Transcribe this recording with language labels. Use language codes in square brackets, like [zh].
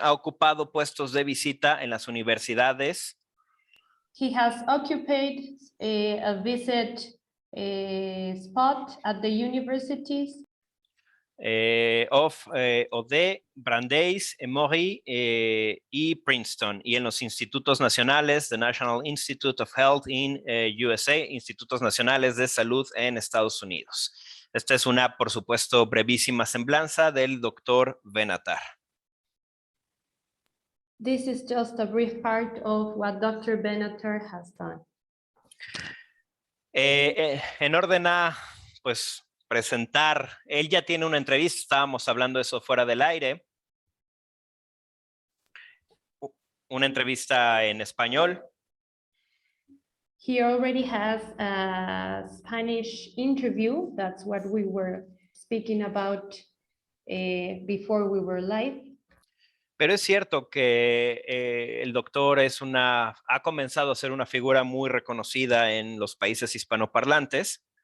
[es] Ha ocupado puestos de visita en las universidades. [en] He has occupied a visit spot at the universities [es] o de Brandeis, Emory y Princeton, y en los institutos nacionales, [en] the National Institute of Health in USA, [es] institutos nacionales de salud en Estados Unidos. Esta es una, por supuesto, brevísima semblanza del doctor Benatar. [en] This is just a brief part of what Dr. Benatar has done. [es] En orden a, pues, presentar, él ya tiene una entrevista, estábamos hablando de eso fuera del aire, una entrevista en español. [en] He already has a Spanish interview. That's what we were speaking about before we were live. [es] Pero es cierto que el doctor ha comenzado a ser una figura muy reconocida en los países hispanoparlantes.